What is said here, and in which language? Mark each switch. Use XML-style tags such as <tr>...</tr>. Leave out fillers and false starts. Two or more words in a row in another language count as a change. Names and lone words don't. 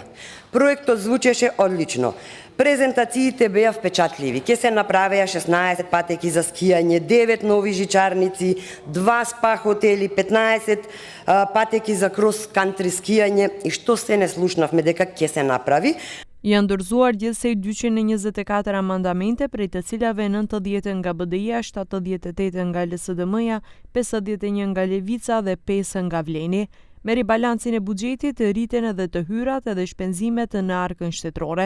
<mk>Проектот звучеше одлично. Презентациите беа впечатливи. Ке се направеа 16 патеки за скијање, 9 нови жичарници, 2 спа хотели, 15 патеки за крос-кантри скијање и што се не слушнавме дека ќе се направи.</mk> <sq>Janë dorëzuar gjithsej 224 amandamente, prej të cilave 90 nga BDI-a, 78 nga LSDM-ja, 51 nga Levica dhe 5 nga Vleni. Me ribalancin e buxhetit rriten edhe të hyrat edhe shpenzimet në arkën shtetërore.</sq>